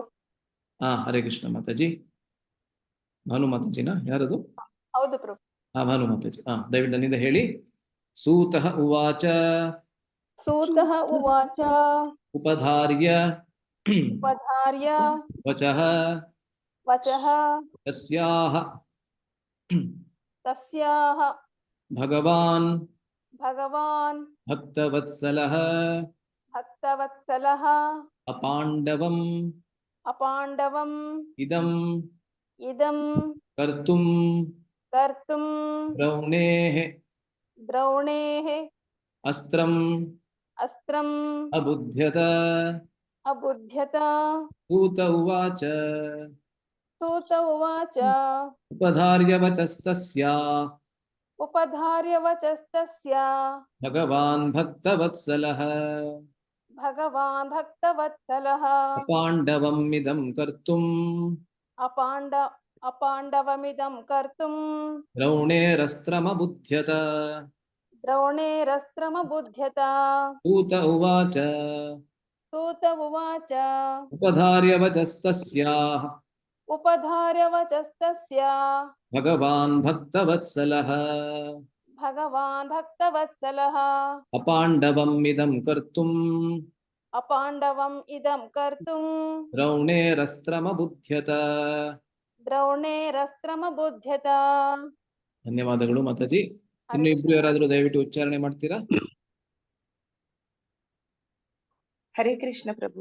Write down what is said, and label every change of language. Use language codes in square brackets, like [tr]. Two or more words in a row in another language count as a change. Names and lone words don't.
[sa] ಹರೇ ಕೃಷ್ಣ [kn] ಮಾತಾಜಿ. ಭಾನು ಮಾತಾಜಿನ ಯಾರದು? ಹೌದು ಪ್ರಭು. ಭಾನು ಮಾತಾಜಿ. ದಯವಿಟ್ಟು ನನ್ನಿಂದ ಹೇಳಿ. [sa] ಸೂತಃ ಉವಾಚ ಸೂತಃ ಉವಾಚ ಉಪಧಾರ್ಯ ಉಪಧಾರ್ಯ ವಚಃ ವಚಃ ತಸ್ಯಾಹ ತಸ್ಯಾಹ ಭಗವಾನ್ ಭಗವಾನ್ ಭಕ್ತವತ್ಸಲಃ ಭಕ್ತವತ್ಸಲಃ ಅಪಾಂಡವಂ ಅಪಾಂಡವಂ ಇದಂ ಇದಂ ಕರ್ತುಂ ಕರ್ತುಂ ದ್ರೌಣೇಃ ಅಸ್ತ್ರಂ ಅಸ್ತ್ರಂ ಅಬುಧ್ಯತ. ಸೂತ ಉವಾಚ ಸೂತ ಉವಾಚ ಉಪಧಾರ್ಯ ವಚಸ್ತಸ್ಯಾಃ ಉಪಧಾರ್ಯ ವಚಸ್ತಸ್ಯ ಭಗವಾನ್ ಭಕ್ತವತ್ಸಲಃ ಭಗವಾನ್ ಭಕ್ತವತ್ಸಲಃ ಅಪಾಂಡವಂ ಇದಂ ಕರ್ತುಂ ಅಪಾಂಡವಮಿದಂ ಕರ್ತುಂ ದ್ರೌಣೇರಸ್ತ್ರಮಬುಧ್ಯತ. ಸೂತ ಉವಾಚ ಸೂತ ಉವಾಚ ಉಪಧಾರ್ಯ ವಚಸ್ತಸ್ಯಾಃ ಭಗವಾನ್ ಭಕ್ತವತ್ಸಲಃ ಅಪಾಂಡವಂ ಇದಂ ಕರ್ತುಂ ದ್ರೌಣೇರಸ್ತ್ರಮಬುಧ್ಯತ. [kn] ಧನ್ಯವಾದಗಳು ಮಾತಾಜಿ. ಇನ್ನು ಇಬ್ರು ಯಾರಾದ್ರೂ ದಯವಿಟ್ಟು ಉಚ್ಚಾರಣೆ ಮಾಡ್ತೀರಾ? [sa] ಹರೇ ಕೃಷ್ಣ ಪ್ರಭು.